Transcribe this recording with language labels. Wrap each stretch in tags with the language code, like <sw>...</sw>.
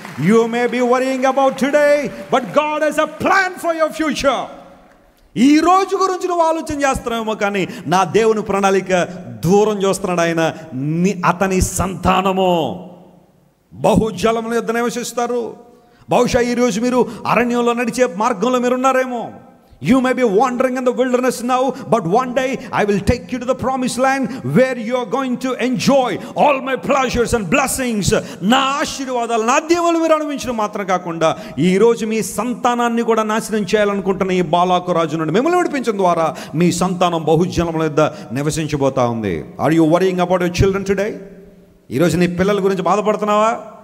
<en>You may be worrying about today, but God has a plan for your future.</en> <te>ఈ రోజు గురించి నువ్వు ఆలోచన చేస్తున్నావేమో, కానీ నా దేవుని ప్రణాళిక దూరం చూస్తున్నాడు ఆయన. అతని సంతానము బహుజలముల యొద్ద నివసిస్తారు. బహుశా ఈరోజు మీరు అరణ్యంలో నడిచే మార్గంలో మీరు ఉన్నారేమో.</te> <en>You may be wandering in the wilderness now, but one day I will take you to the promised land where you are going to enjoy all my pleasures and blessings.</en> <te>నా ఆశీర్వాదాలు, నా దేవుళ్ళు మీరు అనుభవించడం మాత్రం కాకుండా ఈరోజు మీ సంతానాన్ని కూడా నాశనం చేయాలనుకుంటున్న ఈ బాలాకు రాజు నుండి మిమ్మల్ని విడిపించడం ద్వారా మీ సంతానం బహుజనముల యొద్ద నివసించబోతా ఉంది.</te> <en>Are you worrying about your children today?</en> <te>ఈరోజు నీ పిల్లల గురించి బాధపడుతున్నావా?</te>